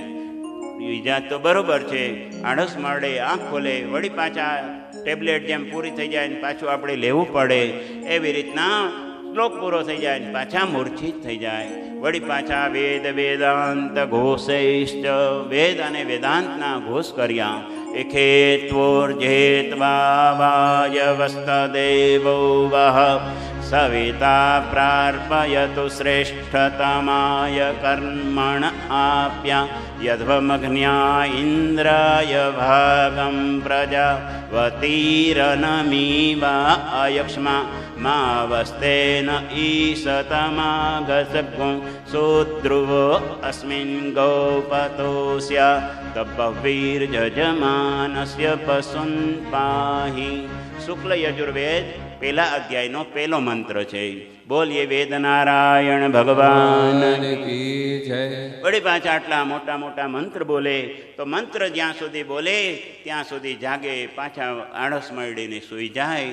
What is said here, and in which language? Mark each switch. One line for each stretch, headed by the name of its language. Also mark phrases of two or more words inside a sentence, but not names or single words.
Gujarati: બીજા તો બરોબર છે, આળસ મરડે આંખ ખોલે વળી પાછા ટેબ્લેટ જેમ પૂરી થઈ જાય ને પાછું આપણે લેવું પડે, એવી રીતના શ્લોક પૂરો થઈ જાય ને પાછા મૂર્છિત થઈ જાય. વળી પાછા વેદ વેદાંત ઘોષૈષ્ટ, વેદ અને વેદાંતના ઘોષ કર્યા.
Sanskrit: इखेत्वोर्जेत्वा वायवस्तदेवो वः सविता प्रार्पयतु श्रेष्ठतमाय कर्मण आप्या यध्वमग्न्या इन्द्राय भागं प्रजावतीरनमीवा अयक्ष्मा मावस्तेन ईशतमागसगुं सुध्रुवो अस्मिन् गौपतोऽस्य तपवीर्यजमानस्य पशुन् पाहि.
Gujarati: શુક્લ યજુર્વેદ પહેલા અધ્યાયનો પહેલો મંત્ર છે. બોલીએ વેદનારાયણ ભગવાન કી જય. વળી પાછા આટલા મોટા મોટા મંત્ર બોલે તો મંત્ર જ્યાં સુધી બોલે ત્યાં સુધી જાગે, પાછા આળસ મળીને સૂઈ જાય.